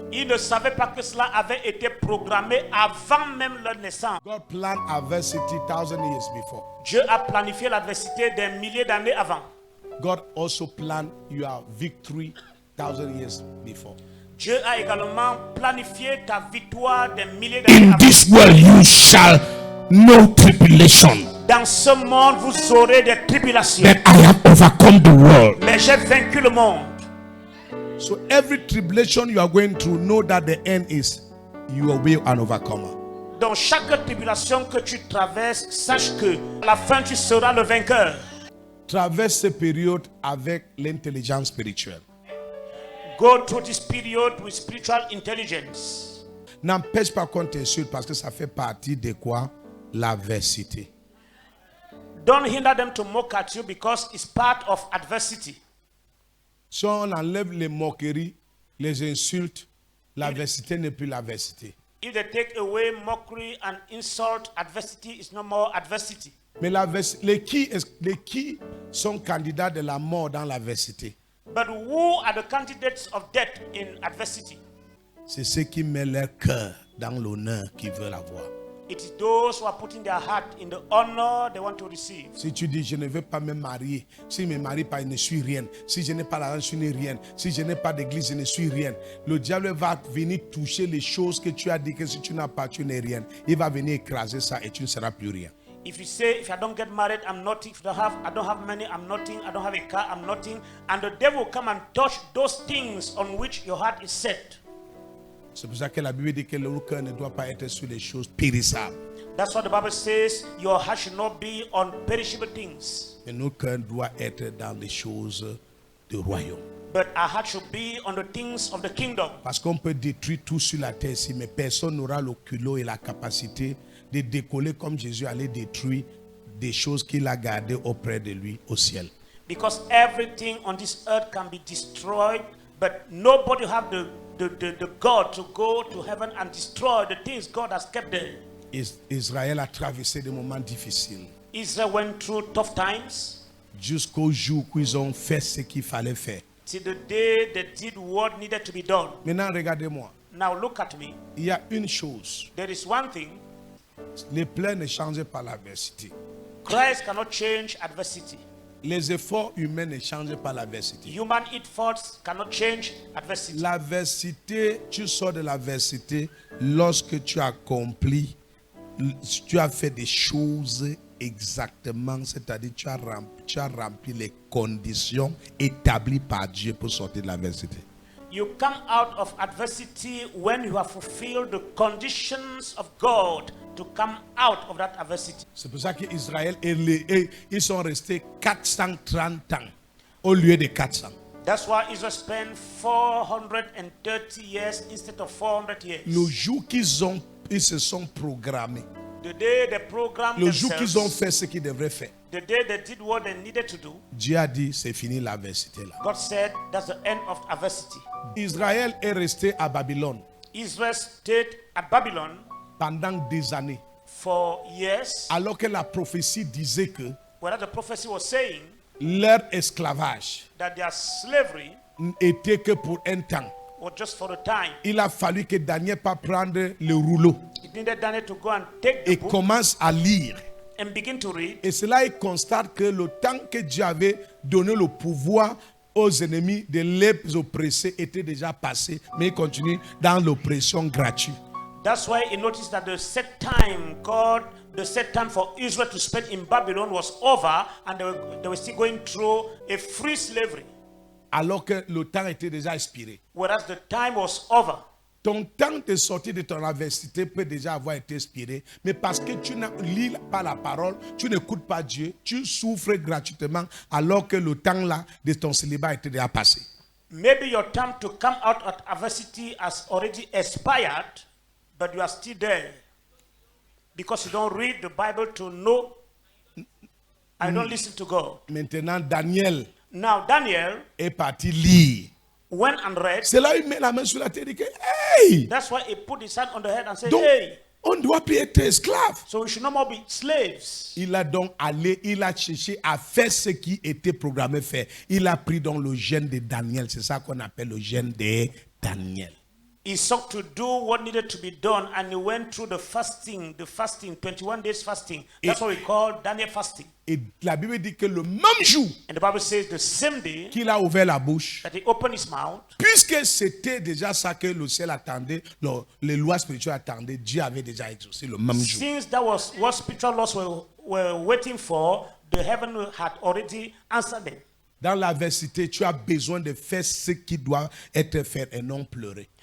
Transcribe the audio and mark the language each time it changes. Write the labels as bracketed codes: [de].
[fr] Ils ne savaient pas que cela avait été programmé avant même leur naissance. [en] God planned adversity 1,000 years before. [fr] Dieu a planifié l'adversité des milliers d'années avant. [en] God also planned your victory 1,000 years before. [fr] Dieu a également planifié ta victoire des milliers d'années [en] In [fr] avant. [en] this world you shall know tribulation, [fr] Dans ce monde, vous aurez des tribulations. [en] but I have overcome the world. [fr] Mais j'ai vaincu le monde. [en] So every tribulation you are going through, know that the end is you will be an overcomer. [fr] Dans chaque tribulation que tu traverses, sache que à la fin tu seras le vainqueur. Traverse cette période avec l'intelligence spirituelle. [en] Go through this period with spiritual intelligence. [fr] N'empêche pas qu'on t'insulte parce que ça fait partie de quoi? L'adversité. [en] Don't hinder them to mock at you because it's part of adversity. [fr] Si on enlève les moqueries, les insultes, l'adversité n'est plus l'adversité. [en] If they take away mockery and insult, adversity is no more adversity. [fr] Mais les qui sont candidats de la mort dans l'adversité? [en] But who are the candidates of death in adversity? [fr] C'est ceux qui mettent leur cœur dans l'honneur qu'ils veulent avoir. [en] It is those who are putting their heart in the honor they want to receive. [fr] Si tu dis, je ne veux pas me marier, si je ne me marie pas, je ne suis rien. Si je n'ai pas l'argent, je ne suis rien. Si je n'ai pas d'église, je ne suis rien. Le diable va venir toucher les choses que tu as dit que si tu n'as pas, tu n'es rien. Il va venir écraser ça et tu ne seras plus rien. [en] If you say, if I don't get married, I'm nothing. If I don't have money, I'm nothing. I don't have a car, I'm nothing. And the devil will come and touch those things on which your heart is set. [fr] C'est pour ça que la Bible dit que le cœur ne doit pas être sur les choses périssables. [en] That's what the Bible says. Your heart should not be on perishable things. [fr] Mais notre cœur doit être dans les choses du royaume. [en] But our heart should be on the things of the kingdom. [fr] Parce qu'on peut détruire tout sur la terre ici, mais personne n'aura le culot et la capacité de décoller comme Jésus allait détruire des choses qu'il a gardées auprès de lui au ciel. [en] Because everything on this earth can be destroyed, but nobody have the God to go to heaven and destroy the things God has kept there. [fr] Israël a traversé des moments difficiles. [en] Israel went through tough times [fr] jusqu'au jour où ils ont fait ce qu'il fallait faire. [en] till the day they did what needed to be done. [fr] Maintenant, regardez-moi. [en] Now look at me. [fr] Il y a une chose. [en] There is one thing. [fr] Les plans ne changent pas l'adversité. [en] Christ cannot change adversity. [fr] Les efforts humains ne changent pas l'adversité. [en] Human efforts cannot change adversity. [fr] L'adversité, tu sors de l'adversité lorsque tu accomplis, tu as fait des choses exactement, c'est-à-dire tu as rempli les conditions établies par Dieu pour sortir de l'adversité. [en] You come out of adversity when you have fulfilled the conditions of God to come out of that adversity. [fr] C'est pour ça qu'Israël ils sont restés 430 ans au lieu de 400. [en] That's why Israel spent 430 years instead of 400 years. [fr] Le jour ils se sont programmés, [en] The day they programmed [fr] le jour qu'ils ont [en] themselves, [fr] fait ce qu'ils devraient faire, [en] the day they did what they needed to do, [fr] Dieu a dit c'est fini l'adversité là. [en] God said that's the end of adversity. [fr] Israël est resté à Babylone [en] Israel stayed at Babylon [fr] pendant des années, [en] for years, [fr] alors que la prophétie disait que [en] where the prophecy was saying [fr] leur esclavage [en] that their slavery [fr] n'était que pour un temps. [en] was just for a time. [fr] Il a fallu que Daniel pas prendre le rouleau [en] It needed Daniel to go and take the [fr] et [en] book [fr] commence à lire. [en] and begin to read. [fr] Et cela, il constate que le temps que Dieu avait donné le pouvoir aux ennemis de les oppresser était déjà passé, mais il continue dans l'oppression gratuite. [en] That's why he noticed that the set time for Israel to spend in Babylon was over, and they were still going through a free slavery, [fr] Alors que le temps était déjà expiré. [en] whereas the time was over. [fr] Ton temps de sortir de ton adversité peut déjà avoir été expiré, mais parce que tu ne lis pas la parole, tu n'écoutes pas Dieu, tu souffres gratuitement alors que le temps là de ton célibat était déjà passé. [en] Maybe your time to come out of adversity has already expired, but you are still there because you don't read the Bible to know and you don't listen to God. [fr] Maintenant, Daniel [en] Now Daniel [fr] est parti lire. [en] went and read. [fr] C'est là il met la main sur la tête et dit que, hey! [en] That's why he put his hand on the head and said, [fr] Donc, [en] hey, [fr] on ne doit plus être esclave. [en] so we should no more be slaves. [fr] Il a donc allé, il a cherché à faire ce qui était programmé faire. Il a pris donc le gène de Daniel. C'est ça qu'on appelle le gène de Daniel. [en] He sought to do what needed to be done, and he went through the fasting, 21 days fasting. That's what we call Daniel fasting. [fr] Et la Bible dit que le même jour [en] And the Bible says the same day [fr] qu'il a ouvert la bouche, [en] that he opened his mouth, [fr] puisque c'était déjà ça que le ciel attendait, les lois spirituelles attendaient, Dieu avait déjà exaucé le même jour. [en] since that was what spiritual laws were waiting for, the heaven had already answered them. [fr] Dans l'adversité, tu as besoin de faire ce qui doit être fait et non pleurer.